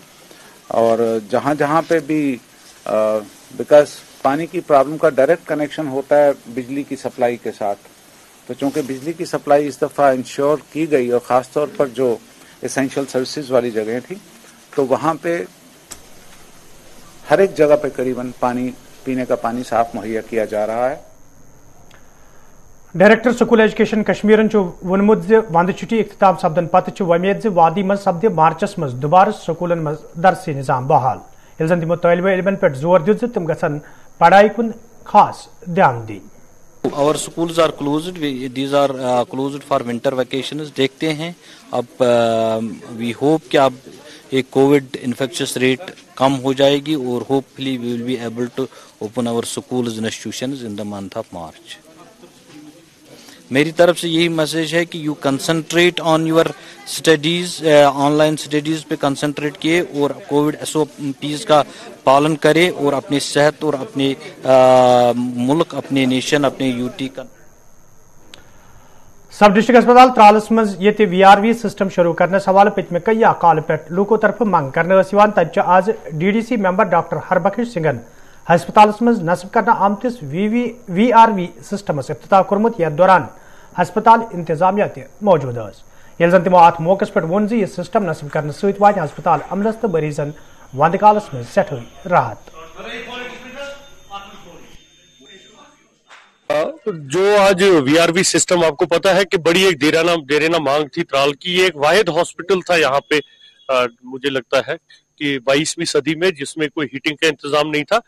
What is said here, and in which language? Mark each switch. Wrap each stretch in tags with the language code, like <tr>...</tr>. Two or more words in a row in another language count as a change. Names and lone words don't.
<hi>और जहां जहां पे भी बिकॉज पानी की प्रॉब्लम का डायरेक्ट कनेक्शन होता है बिजली की सप्लाई के साथ, तो चूंकि बिजली की सप्लाई इस दफ़ा इंश्योर की गई और ख़ासतौर पर जो</hi> <en>एसेंशियल सर्विसेज</en> <hi>वाली जगह थी, तो वहाँ पे हर एक जगह पे करीबन पानी, पीने का पानी साफ मुहैया किया जा रहा है।</hi> <ks>डायरेक्टर स्कूल एजुकेशन कश्मीरन वोनमुत वंद छुट्टी इख्तिताम सपदन पत वमेद वादी मज सपदे मार्चस मज दुबारा स्कूलन मज दरसी निज़ाम बहाल, यह जन तमो तालिब इल्मन पे जोर दित तिम गसन पढ़ाई कुन खास ध्यान दी।</ks> <en>Our schools are closed. These are closed for winter vacations.</en> <hi>देखते हैं अब</hi> <en>we hope</en> <hi>कि अब एक कोविड इन्फेक्शियस रेट कम हो जाएगी और</hi> <en>hopefully we will be able to open our schools institutions in the month of March.</en> <hi>मेरी तरफ से यही मैसेज है कि</hi> <en>यू कंसंट्रेट ऑन योर स्टडीज, ऑनलाइन स्टडीज</en> <hi>पे कंसंट्रेट किए और कोविड SOPs का पालन करें और अपनी सेहत और अपने मुल्क, अपने नेशन, अपने यूटी का।</hi> <ks>सब डिस्ट्रिक्ट अस्पताल त्रालस मज ये VRV सिस्टम शुरू करने हवाले पतमे कई काल पे लूको तरफ मंग करने तब आज DDC मेंबर डॉक्टर हरबख्श सिंगन हस्पताल मज नस्ब करना आमतिस VRV सिस्टमस इफ्तिताह कोर्मुत। यथ दौरान हस्पताल इंतजामिया मौजूद ये जन तमो अत मौके पे वोन यह सिस्टम नस्ब करने सत वात हस्पताल अमलस तो मरीजन वंद कालस में सठोई राहत।</ks> <hi>जो आज VRV सिस्टम, आपको पता है कि बड़ी एक देरेना मांग थी त्राल की। ये एक वाहिद हॉस्पिटल था यहाँ पे, मुझे लगता है कि 22वीं सदी में, जिसमें कोई हीटिंग का इंतजाम नहीं था।</hi>